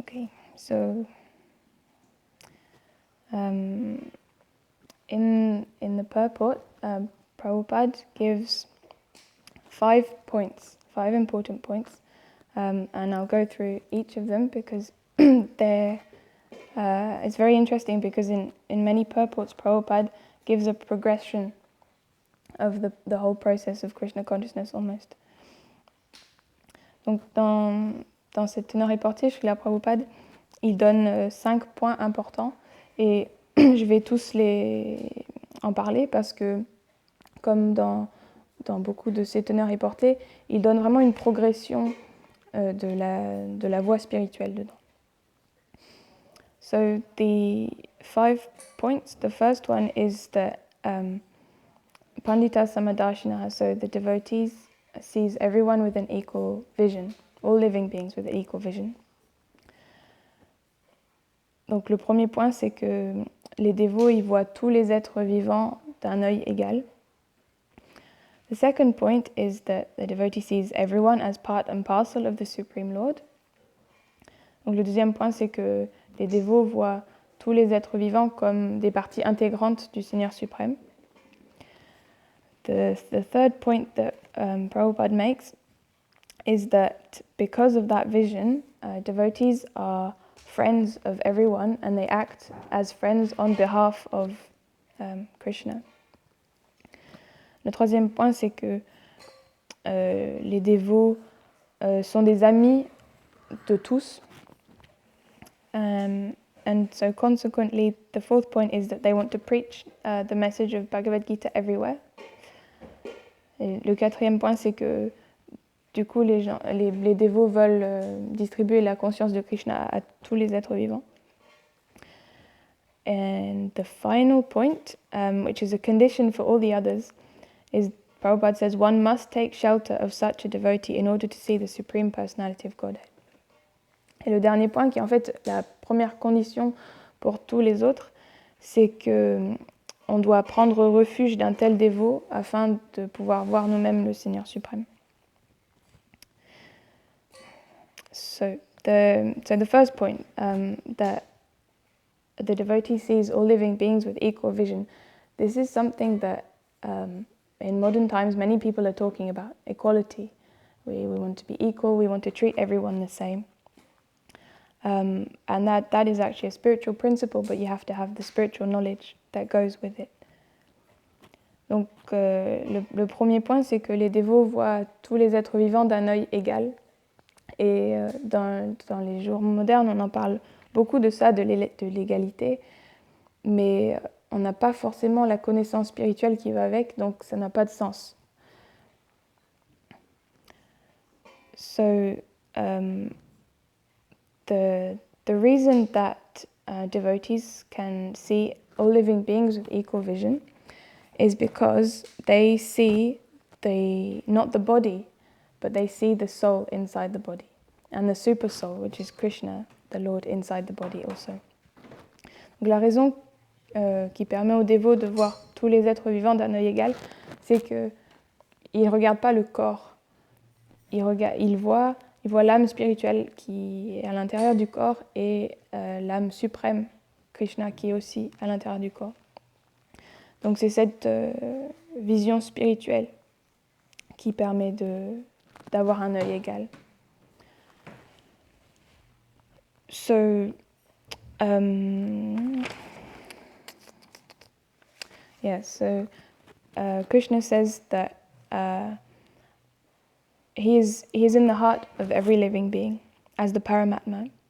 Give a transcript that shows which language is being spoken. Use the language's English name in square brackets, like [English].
[English] Okay, so in the purport, Prabhupada gives 5 points, 5 important points, and I'll go through each of them because it's very interesting because in many purports Prabhupada gives a progression of the whole process of Krishna consciousness almost. [French] Donc dans cette teneur reportée, Srila Prabhupada, il donne 5 points importants et je vais tous en parler parce que comme dans beaucoup de ces teneurs reportées, il donne vraiment une progression de la voie spirituelle dedans. [English] So the 5 points, the first one is that Pandita Samadarshina, so the devotees sees everyone with an equal vision, all living beings with an equal vision. [French] Donc le premier point, c'est que les dévots, ils voient tous les êtres vivants d'un œil égal. [English] The second point is that the devotee sees everyone as part and parcel of the Supreme Lord. [French] Donc le deuxième point, c'est que les dévots voient tous les êtres vivants comme des parties intégrantes du Seigneur suprême. [English] The third point that Prabhupada makes is that because of that vision, devotees are friends of everyone and they act as friends on behalf of Krishna. [French] Le troisième point, c'est que les dévots sont des amis de tous. [English] And so consequently, the fourth point is that they want to preach the message of Bhagavad Gita everywhere. [French] Et le quatrième point, c'est que du coup, les dévots veulent distribuer la conscience de Krishna à tous les êtres vivants. [English] And the final point, which is a condition for all the others, is Prabhupada says one must take shelter of such a devotee in order to see the Supreme Personality of Godhead. [French] Et le dernier point, qui est en fait la première condition pour tous les autres, c'est que on doit prendre refuge d'un tel dévot afin de pouvoir voir nous-mêmes le Seigneur suprême. [English] So the first point, that the devotee sees all living beings with equal vision. This is something that in modern times many people are talking about, equality. We want to be equal, we want to treat everyone the same. And that is actually a spiritual principle, but you have to have the spiritual knowledge that goes with it. [French] Donc le premier point, c'est que les dévots voient tous les êtres vivants d'un œil égal. Et dans les jours modernes, on en parle beaucoup de ça, de l'égalité, mais on n'a pas forcément la connaissance spirituelle qui va avec, donc ça n'a pas de sens. [English] So the reason that devotees can see all living beings with equal vision is because they see not the body, but they see the soul inside the body, and the super soul, which is Krishna, the Lord, inside the body also. [French] Donc la raison qui permet aux dévots de voir tous les êtres vivants d'un œil égal, c'est qu'ils ne regardent pas le corps. Ils voient l'âme spirituelle qui est à l'intérieur du corps et l'âme suprême, Krishna, qui est aussi à l'intérieur du corps. Donc c'est cette vision spirituelle qui permet d'avoir un œil égal. [English] So, Krishna says that he is in the heart of every living being as the Paramatma.